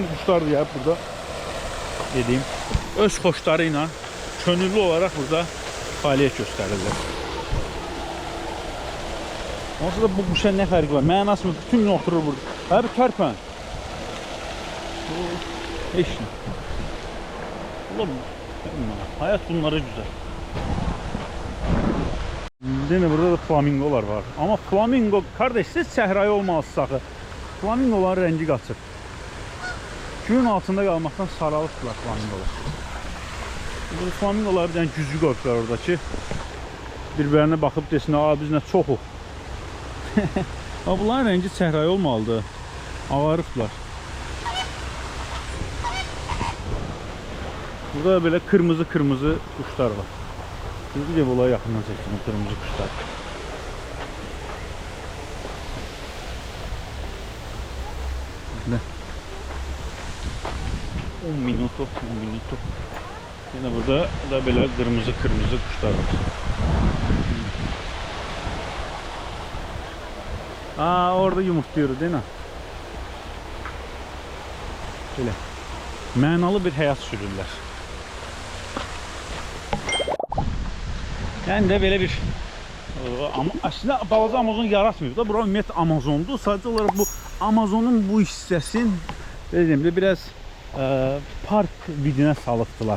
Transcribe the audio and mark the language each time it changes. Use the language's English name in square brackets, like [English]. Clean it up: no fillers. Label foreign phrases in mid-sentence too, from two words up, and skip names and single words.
[Azerbaijani] Bu quşlar da burada dediyim öz xoşları ilə könüllü olaraq burada fəaliyyət göstərirlər. Onsuz da bu quşa nə fərqi var? Mənası mı? Bütün gün oturur burada. Hə, bir tərpən. Heç nə. [Turkish] Hayat bunlara güzel. Yine burada da flamingolar var. [Azerbaijani] Ama flamingo kardeş siz səhrayı olmalısınız axı. Flamingoların rengi qaçır. Gün altında qalmaqdan saralıqdılar flamingolar. Bu flamingolar güclü qorxular oradakı. Bir-birinə baxıb desin, "Aa biz nə çoxuq." Amma bunların rengi səhrayı olmalıdır. Ağarıqlar. [Turkish] Burada böyle kırmızı kuşlar var. Şimdi de olaya yakından çektim o kırmızı kuşlar. Ne? [Spanish] 10 minuto. [Turkish] Yine burada da böyle kırmızı kuşlar var. Aa, orada yumurtluyor değil mi? Böyle. [Azerbaijani] Mənalı bir həyat sürürlər. Yəni də belə bir aslında balaca Amazon yaratmıyor da. Bura ümumiyyətlə Amazondur. Sadəcə olaraq bu Amazonun bu hissəsin biraz park vidinə salıbdılar.